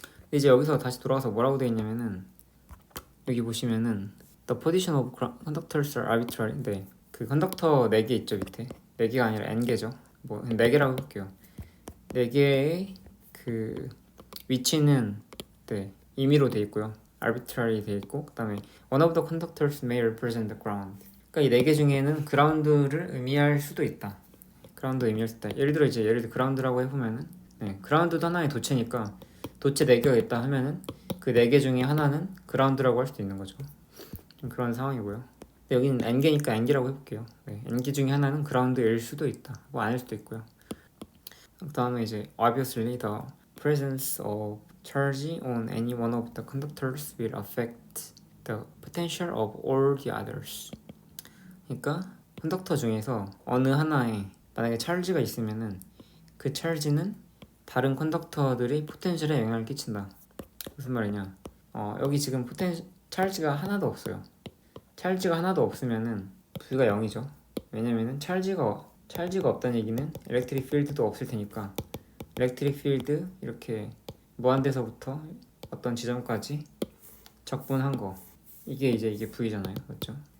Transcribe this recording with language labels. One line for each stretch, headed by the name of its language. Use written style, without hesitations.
Korean: 이제 여기서 다시 돌아가서 뭐라고 되어 있냐면은, 여기 보시면은
English: The position of conductors are arbitrary
Korean: 인데 그 컨덕터 4개 있죠 밑에. 4개가 아니라 n개죠. 뭐 4개라고 해볼게요. 4개의 그 위치는 임의로 돼 있고요.
English: arbitrary
Korean: 돼 있고, 그 다음에
English: one of the conductors may represent the ground.
Korean: 그러니까 이 4개 중에는 그라운드를 의미할 수도 있다. 예를 들어 그라운드라고 해보면은 그라운드도 하나의 도체니까 도체 4개가 있다 하면은 그 4개 중에 하나는 그라운드라고 할 수도 있는 거죠. 좀 그런 상황이고요. 여기는 n개니까 n개라고 해볼게요. n개 중에 하나는 그라운드일 수도 있다. 뭐 아닐 수도 있고요. 그 다음에 이제
English: obviously the presence of charge on any one of the conductors will affect the potential of all the others.
Korean: 그러니까 컨덕터 중에서 어느 하나에 만약에 찰지가 있으면은 그 찰지는 다른 컨덕터들의 포텐셜에 영향을 끼친다. 무슨 말이냐? 여기 지금 찰지가 하나도 없어요. 찰지가 하나도 없으면은 V가 0이죠. 왜냐면은 찰지가 없다는 얘기는 일렉트릭 필드도 없을 테니까 일렉트릭 필드 이렇게 무한대서부터 어떤 지점까지 적분한 거 이게 V잖아요. 맞죠?